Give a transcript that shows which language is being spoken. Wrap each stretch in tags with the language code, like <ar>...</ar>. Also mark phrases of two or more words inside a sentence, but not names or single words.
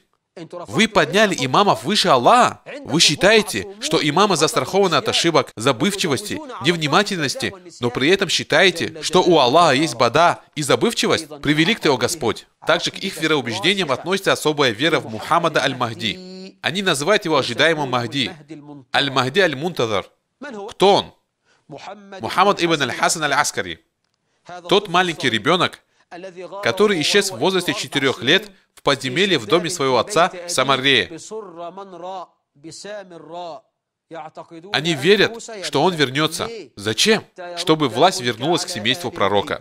<ru>Вы подняли имамов выше Аллаха. Вы считаете, что имамы застрахованы от ошибок, забывчивости, невнимательности, но при этом считаете, что у Аллаха есть бада и забывчивость? Превелик ты, о Господь! Также к их вероубеждениям относится особая вера в Мухаммада аль-Махди. Они называют его ожидаемым Махди. Аль-Махди аль-Мунтазар. Кто он? Мухаммад ибн аль-Хасан аль-Аскари. Тот маленький ребенок, который исчез в возрасте 4 лет в подземелье в доме своего отца в Самаррее. Они верят, что он вернется. Зачем? Чтобы власть вернулась к семейству пророка.</ru>